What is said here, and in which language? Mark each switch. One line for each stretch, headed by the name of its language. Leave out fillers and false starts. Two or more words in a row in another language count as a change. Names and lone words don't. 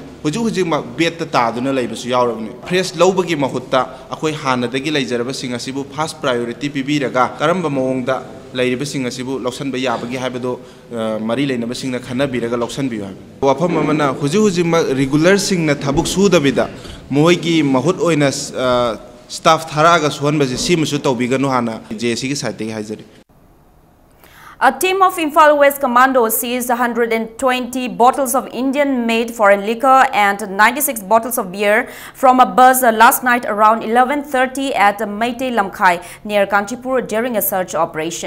Manipuri: huju ma bet ta duna leibasu yaurabni fresh lobagi mahutta akoi hanadagi leijaraba singasibu
English: first priority
Manipuri: pibiraga karamba mawongda lairibasing asibu loksan ba yabagi habado mari leinaba singna khana biraga loksan biyu wafam amana huji regular singna thabuk sudabida moigi mahut oina staff tharaga suhan baji simusu tawbiganu hana JSC gi side gi hajari.
English: A team of Imphal West Commandos seized 120 bottles of Indian-made foreign liquor and 96 bottles of beer from a bus last night around 11:30 at Meitei Lamkhai near Kanchipur during a search operation.